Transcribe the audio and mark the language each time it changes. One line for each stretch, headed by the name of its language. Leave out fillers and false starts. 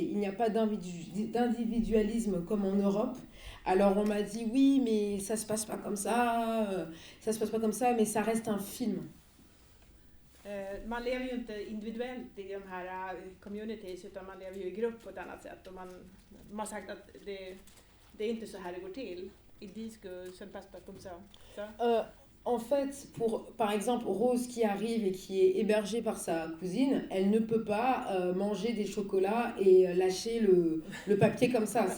French: Il n'y a pas d'individualisme comme en Europe. Alors on m'a dit oui, mais ça se passe pas comme ça, mais ça reste un film.
Swedish: Man lever ju inte individuellt i de här communities, utan man lever ju i grupp på ett annat sätt. Och man har sagt att det är inte så här det går till.
French: Ils disent que ça ne passe pas comme ça. En fait, par exemple, Rose qui arrive et qui est hébergée par sa cousine, elle ne peut pas manger des chocolats et lâcher le papier comme ça.